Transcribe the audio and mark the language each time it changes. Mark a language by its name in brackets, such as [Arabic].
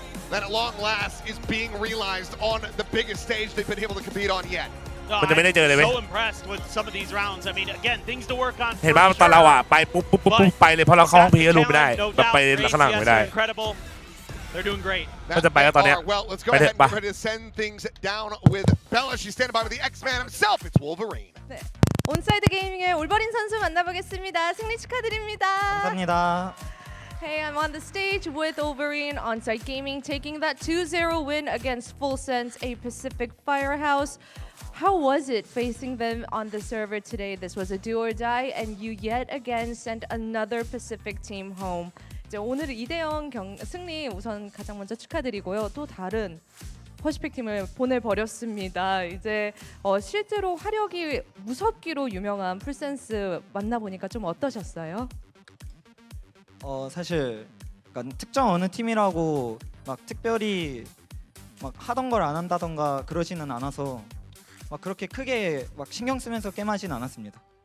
[English] That at long last is being realized on the biggest stage they've been able to compete on yet. [Thai] มันจะไม่ได้เจอเลยไหม [English] So impressed with some of these rounds. I mean, again, things to work on. [Thai] เห็นป่ะตอนเราอ่ะไปปุ๊บไปเลยเพราะเราเข้าห้องพีก็รู้ไม่ได้แบบไปข้างหลังไม่ได้ [English] They're doing great. [Thai] ก็จะไปก็ตอนเนี้ย [English] Well, let's go ahead and get ready to send things down with Bella. She's standing by with the X-Man himself. It's Wolverine. [Korean] 네. 온사이드 게이밍의 올버린 선수 만나보겠습니다. 승리 축하드립니다. 감사합니다. [English] Hey, I'm on the stage with Wolverine Onsite Gaming taking that 2-0 win against FULLSENSE, a Pacific firehouse. How was it facing them on the server today? This was a do or die, and you yet again sent another Pacific team home. [Korean] 이제 오늘 2대0 승리 우선 가장 먼저 축하드리고요. 또 다른 퍼시픽 팀을 보내버렸습니다. 이제 실제로 화력이 무섭기로 유명한 풀센스 만나보니까 좀 어떠셨어요? 사실 그러니까 특정 어느 팀이라고 막 특별히 막 하던 걸 안 한다던가 그러지는 않아서 막 그렇게 크게 막 신경 쓰면서 게임하진 않았습니다.